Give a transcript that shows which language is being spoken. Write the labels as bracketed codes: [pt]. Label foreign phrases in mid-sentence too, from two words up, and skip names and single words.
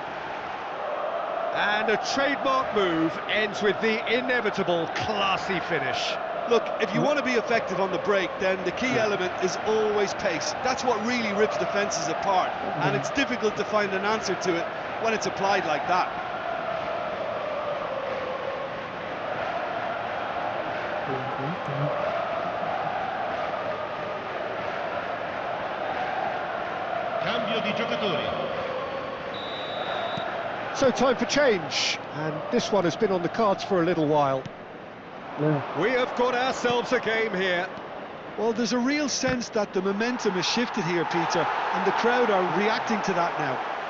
[en] And a trademark move ends with the inevitable classy finish. Look, if you want to be effective on the break, then the key element is always pace. That's what really rips defences apart, and it's difficult to find an answer to it when it's applied like that. [id] belum selesai. [it] Cambio di giocatori. [en] So time for change, and this one has been on the cards for a little while. Loh, We have got ourselves a game here. Well, there's a real sense that the momentum has shifted here, Peter, and the crowd are reacting to that now.